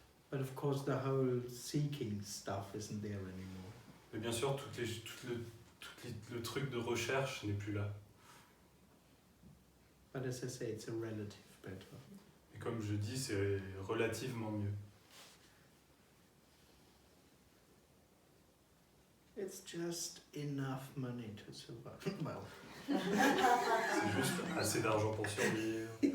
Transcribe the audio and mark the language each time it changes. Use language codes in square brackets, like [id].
[en] But of course, the whole seeking stuff isn't there anymore. [fr] Mais bien sûr, le truc de recherche n'est plus là. [en] But as I say, it's a relative better. [fr] Et comme je dis, c'est relativement mieux. [en] It's just enough money to survive. Well. [fr] C'est juste assez d'argent pour survivre.